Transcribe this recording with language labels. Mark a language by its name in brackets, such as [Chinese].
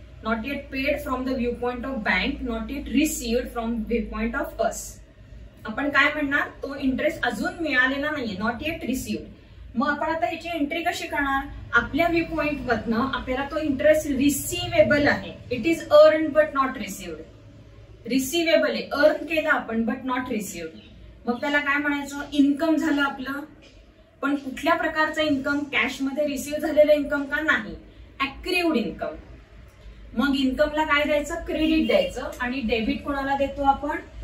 [English] Not yet paid from the view point of bank, not yet received from view point of us. [Marathi] आपण काय म्हणणार? तो interest अजून मिळालेला नाहीये, [English] Not yet received. [Marathi] मग आपण आता ह्याची एंट्री कशी करणार? आपल्या व्ह्यू पॉइंट वरनं आपल्याला तो इंटरेस्ट रिसिवेबल आहे. [English] It is earn but not received. [Marathi] Receivable आहे, अर्न केलं आपण बट नॉट रिसिव्ड. मग त्याला काय म्हणायचं? इन्कम झालं आपलं. पण कुठल्या प्रकारचं इन्कम? कॅशमध्ये रिसिव्ह झालेलं इन्कम का? नाही, ॲक्रियूड इन्कम. मग इन्कमला काय द्यायचं? क्रेडिट द्यायचं. आणि डेबिट कोणाला देतो आपण?